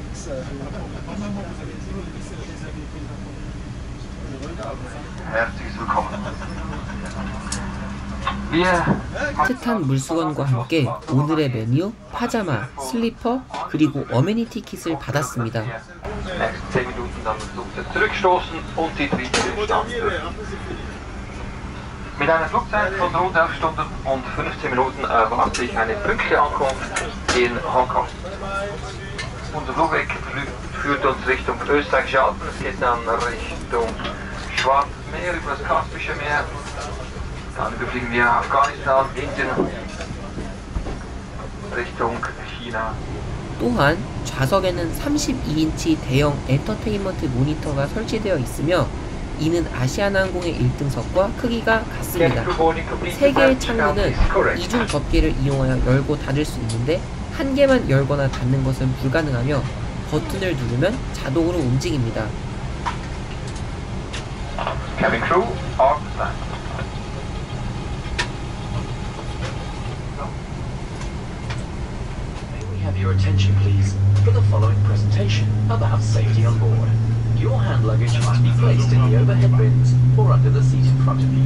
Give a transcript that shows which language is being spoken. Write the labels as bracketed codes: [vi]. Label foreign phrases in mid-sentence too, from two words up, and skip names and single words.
[ko] 따뜻한 물수건과 함께 오늘의 메뉴, 파자마, 슬리퍼, 그리고 어메니티 킷을 받았습니다. [de] Mit einer Flugzeit von rund 11 Stunden und 15 Minuten erwarte ich eine pünktliche Ankunft in Hongkong. Unser Flugweg führt uns Richtung österreichische Alpen, es geht dann Richtung Schwarzes Meer, über das Kaspische Meer. Dann überfliegen wir Afghanistan, Indien, Richtung China. [ko] 또한 좌석에는 32인치 대형 엔터테인먼트 모니터가 설치되어 있으며 이는 아시아나항공의 1등석과 크기가 같습니다. 3개의 창문은 이중 덮개를 이용하여 열고 닫을 수 있는데 한 개만 열거나 닫는 것은 불가능하며 버튼을 누르면 자동으로 움직입니다. [en] Cabin crew, on stand. Have your attention please for the following presentation about safety on board. Your hand luggage must be placed in the overhead bins or under the seat in front of you.